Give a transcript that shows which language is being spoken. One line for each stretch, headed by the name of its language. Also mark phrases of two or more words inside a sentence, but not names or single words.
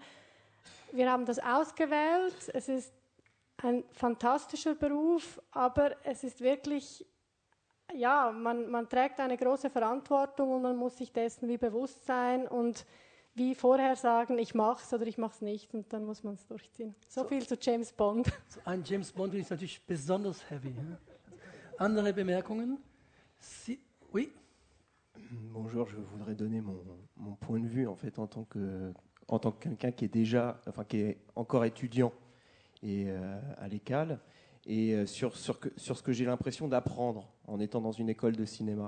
German: Wir haben das ausgewählt. Es ist ein fantastischer Beruf, aber es ist wirklich, ja, man trägt eine große Verantwortung und man muss sich dessen wie bewusst sein und wie vorher sagen, ich mach's oder ich mach's nicht und dann muss man es durchziehen. So viel zu James Bond. So ein James Bond ist natürlich besonders heavy. Andere Bemerkungen?
French: Oui. Bonjour, je voudrais donner mon point de vue en fait en tant que quelqu'un qui est encore étudiant et à l'ECAL et sur ce que j'ai l'impression d'apprendre en étant dans une école de cinéma.